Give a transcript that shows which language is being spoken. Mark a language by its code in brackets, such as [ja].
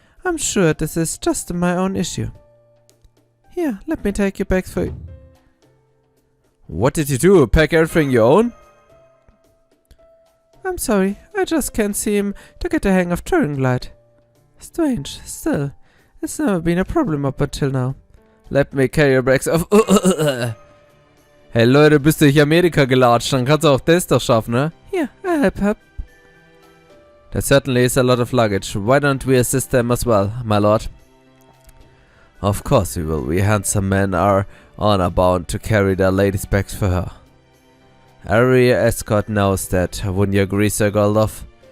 [en] I'm sure this is just my own issue. Here, let me take your bags for you. What did you do? Pack everything you own? I'm sorry, I just can't seem to get the hang of Turing Light. Strange, still, it's never been a problem up until now. Let me carry your bags off. [de] Hey Leute, bist du durch Amerika gelatscht, dann kannst du auch das doch schaffen, ne? [en] Here, I'll help. There certainly is a lot of luggage. Why don't we assist them as well, my lord? Of course we will. We handsome men are honor bound to carry their ladies' bags for her. Every escort knows that, wouldn't you agree, Sir Goredofl?